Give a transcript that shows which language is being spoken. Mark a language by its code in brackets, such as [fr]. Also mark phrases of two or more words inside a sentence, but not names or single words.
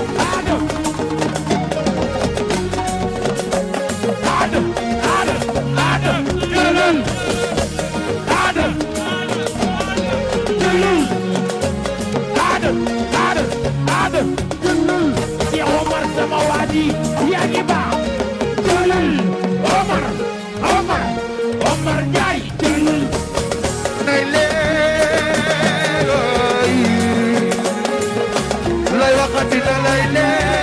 [wo] Adam! Adam! Adam! Adam! Jëlal! Adam! Jëlal! Adam! Adam! Adam! Jëlal! Si Omar sama waa ji, yaa ngi baax. Jëlal! Omar! Omar, Omar Ndiaye, jëlal. Nay leeroy. Lay waxati la lay leer.